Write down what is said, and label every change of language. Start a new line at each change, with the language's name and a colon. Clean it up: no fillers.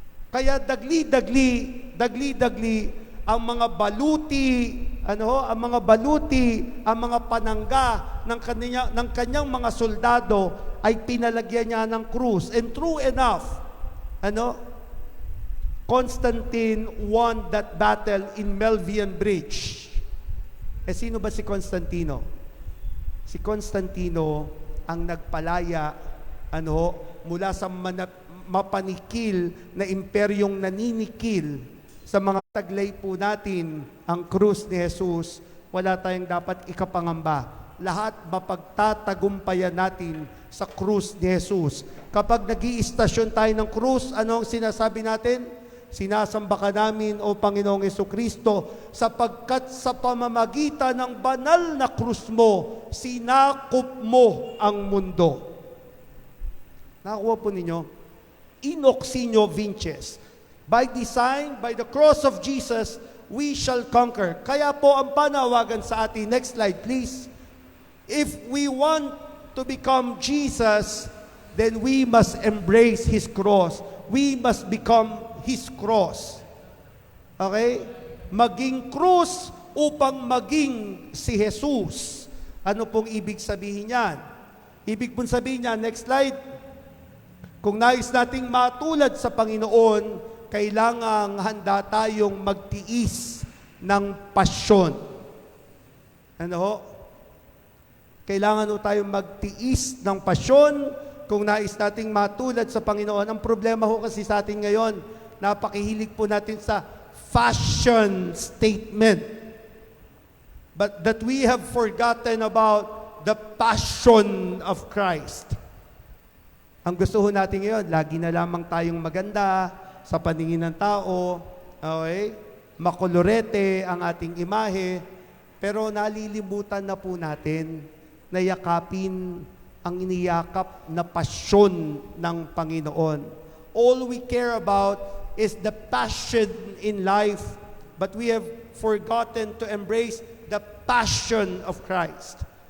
Filipino: Kaya dagli-dagli ang mga baluti, ang mga panangga ng kanyang mga soldado ay pinalagyan niya ng krus.
English: And true enough, Constantine won that battle in Milvian Bridge.
Filipino: Sino ba si Constantino? Si Constantino ang nagpalaya mula sa mapanikil na imperyong naninikil sa mga taglay po natin ang krus ni Jesus. Wala tayong dapat ikapangamba. Lahat mapagtatagumpayan natin sa krus ni Jesus. Kapag nag-iistasyon tayo ng krus, anong sinasabi natin? Sinasamba ka namin, O Panginoong Jesucristo, sapagkat sa pamamagitan ng banal na krus mo, sinakop mo ang mundo. Nakuha po ninyo?
Latin: In oxinio vinces.
English: By design, by the cross of Jesus, we shall conquer.
Filipino: Kaya po ang panawagan sa atin,
English: next slide please. If we want to become Jesus, then we must embrace His cross. We must become His cross.
Filipino: Okay? Maging krus upang maging si Jesus. Ano pong ibig sabihin yan? Ibig pong sabihin niya, next slide, kung nais nating matulad sa Panginoon, kailangang handa tayong magtiis ng pasyon. Kailangan tayong magtiis ng pasyon kung nais nating matulad sa Panginoon. Ang problema ho kasi sa atin ngayon, napakihilig po natin sa fashion statement.
English: But that we have forgotten about the passion of Christ.
Filipino: Ang gusto ho natin ngayon, lagi na lamang tayong maganda sa paningin ng tao, okay? Makolorete ang ating imahe, pero nalilimutan na po natin na yakapin ang iniyakap na pasyon ng Panginoon.
English: All we care about is the passion in life, but we have forgotten to embrace the passion of Christ.